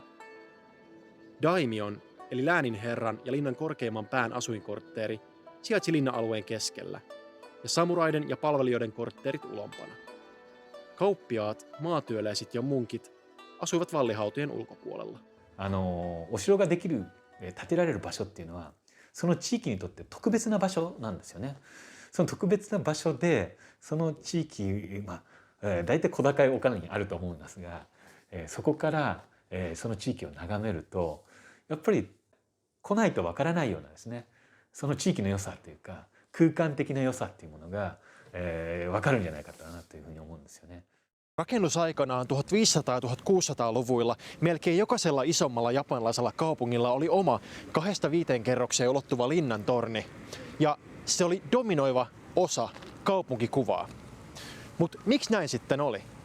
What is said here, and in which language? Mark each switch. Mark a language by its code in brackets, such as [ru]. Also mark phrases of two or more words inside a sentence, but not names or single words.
[fi] Daimion, eli lääninherran ja linnan korkeimman pään asuinkortteeri, sijaitsi linna-alueen keskellä, ja samuraiden ja palvelijoiden kortteerit ulompana. Kauppiaat, maatyöläiset ja munkit asuivat vallihautojen ulkopuolella. [ja] お城ができる、建てられる場所っていうのはその地域にとって特別な場所なんですよね。その特別な場所でその地域、大体小高い丘にあると思うんですが、そこから、その地域を眺めるとやっぱり来ないとわからないようなですね、その地域の良さというか空間的な良さっていうものが、わかるんじゃないかなというふうに思うんですよね。 [fi] Rakennusaikanaan 1500- ja 1600-luvuilla melkein jokaisella isommalla japanilaisella kaupungilla oli oma 2-5 kerrokseen ulottuva linnantorni, ja se oli dominoiva osa kaupunkikuvaa. Mutta miksi näin sitten oli?